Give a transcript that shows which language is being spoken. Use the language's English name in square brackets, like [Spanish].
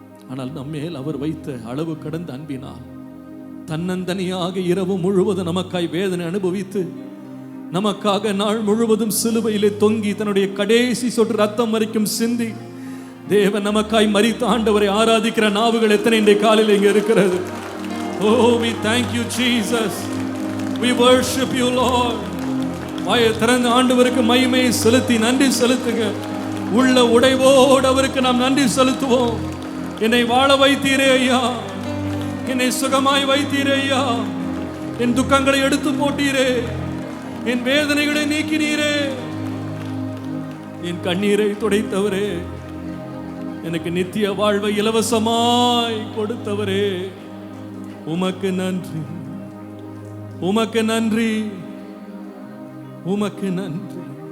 [Tamil] ஆனால் நம்மேல் அவர் வைத்த அளவு கடந்த அன்பினால் தன்னந்தனியாக இரவு முழுவதும் நமக்காய் வேதனை அனுபவித்து, நமக்காக நாள் முழுவதும் சிலுவையிலே தொங்கி தன்னுடைய கடைசி சொட்டு ரத்தம் வரைக்கும் சிந்தி தேவன் நமக்காய் மரித்த ஆண்டவரை ஆராதிக்கிற நாவுகள் எத்தனை இன்றைய காலையில் இங்கே இருக்கிறது. [English] Oh, we thank you Jesus, we worship you Lord. [Tamil] வாயை திறந்த ஆண்டவருக்கு மகிமையை செலுத்தி நன்றி செலுத்துங்க. உள்ள உடைவோடு அவருக்கு நாம் நன்றி செலுத்துவோம். என்னை வாழ வைத்தீரே ஐயா, என்னை சுகமாய் வைத்தீரே ஐயா, என் துக்கங்களை எடுத்து போட்டீரே, என் வேதனைகளை நீக்கினீரே, என் கண்ணீரை துடைத்தவரே, எனக்கு நித்திய வாழ்வை இலவசமாய் கொடுத்தவரே, உமக்கு நன்றி, உமக்கு நன்றி, உமக்கு நன்றி.